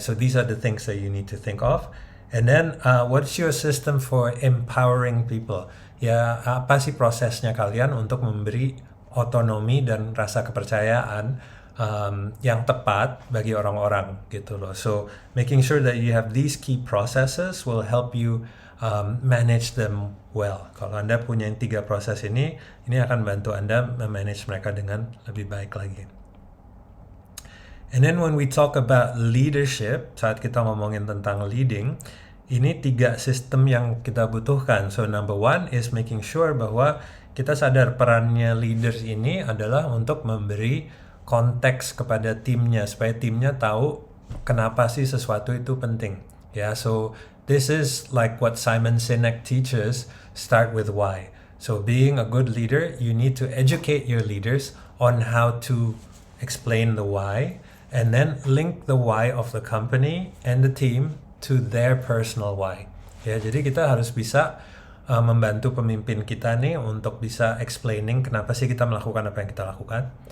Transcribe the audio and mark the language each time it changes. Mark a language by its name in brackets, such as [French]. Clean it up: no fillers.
[English] So these are the things that you need to think of. And then, what's your system for empowering people? [Indonesian] Ya, apa sih prosesnya kalian untuk memberi otonomi dan rasa kepercayaan yang tepat bagi orang-orang gitu loh. [English] So making sure that you have these key processes will help you manage them well. [Indonesian] Kalau Anda punya 3 proses ini akan bantu Anda memanage mereka dengan lebih baik lagi. [English] And then when we talk about leadership, [Indonesian] saat kita ngomongin tentang leading, ini 3 sistem yang kita butuhkan. [English] So number 1 is making sure [Indonesian] bahwa kita sadar perannya leaders ini adalah untuk memberi konteks kepada timnya supaya timnya tahu kenapa sih sesuatu itu penting. [English] Ya, so this is like what Simon Sinek teaches, start with why. So being a good leader, you need to educate your leaders on how to explain the why and then link the why of the company and the team to their personal why. [Indonesian] Ya, jadi kita harus bisa membantu pemimpin kita nih untuk bisa explaining kenapa sih kita melakukan apa yang kita lakukan.